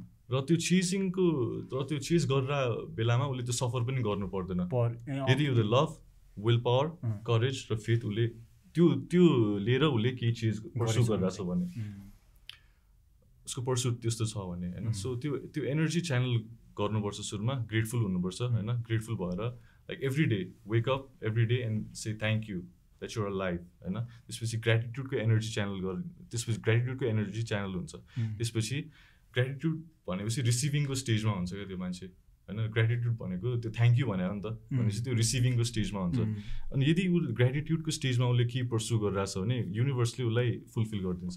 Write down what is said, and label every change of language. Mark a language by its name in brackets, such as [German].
[Nepali] र त्यो चिज गरेर बेलामा उसले त्यो सफर पनि गर्नु पर्दैन। यदि उसले लभ, विल पावर, करेज र फेथ उसले त्यो लिएर उसले केही चिज पर्स्यु गरिरहेछ भने, उसको पर्स्युट त्यस्तो छ भने होइन। सो त्यो एनर्जी च्यानल गर्नुपर्छ सुरुमा, ग्रेटफुल हुनुपर्छ होइन। ग्रेटफुल भएर [English] Like every day wake up every day and say thank you that you're alive होइन। [Nepali] त्यसपछि ग्रेटिट्युडको एनर्जी च्यानल त्यसपछि ग्रेटिट्युडको एनर्जी च्यानल हुन्छ। त्यसपछि ग्रेटिट्युड भनेपछि रिसिभिङको स्टेजमा हुन्छ क्या त्यो मान्छे होइन। ग्रेटिट्युड भनेको त्यो थ्याङ्क यू भनेर नि त, भनेपछि त्यो रिसिभिङको स्टेजमा हुन्छ। अनि यदि उसले ग्रेटिट्युडको स्टेजमा उसले के पर्स्यु गरिरहेछ भने युनिभर्सले उसलाई फुलफिल गरिदिन्छ।